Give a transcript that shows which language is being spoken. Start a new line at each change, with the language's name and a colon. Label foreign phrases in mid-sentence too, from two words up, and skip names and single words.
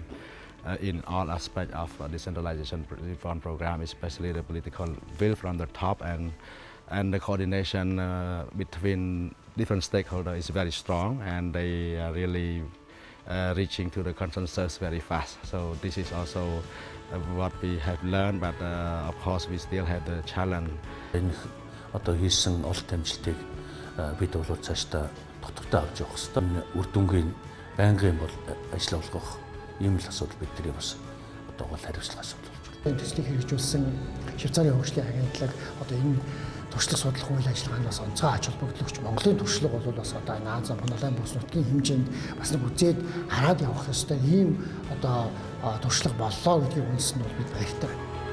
English: In all aspects of decentralization reform program, especially the political will from the top, and the coordination between different stakeholders is very strong, and they are really reaching to the consensus very fast. So this is also what we have learned, but of course we still have the challenge.
Mongolian: одоо хийсэн ололт амжилтыг бид бол цаашдаа доктортой авч явах хэрэгтэй. Энэ үр дүнгийн байнгын бол ажил олгох ийм л асуудал бидний бас одоо гол хариуцлага асуудал болж байна. Төслийг хэрэгжүүлсэн Швейцарын хөгжлийн агентлаг одоо энэ туршлага судлах үйл ажиллагаанаас онцгой ач холбогдолч Монголын туршлага бол бас одоо энэ Азийн Монголын бүс нутгийн хэмжээнд бас нэг үзээд хараад явах ёстой ийм одоо туршлага боллоо гэдгийг үндэслэн бол бид баяртай байна.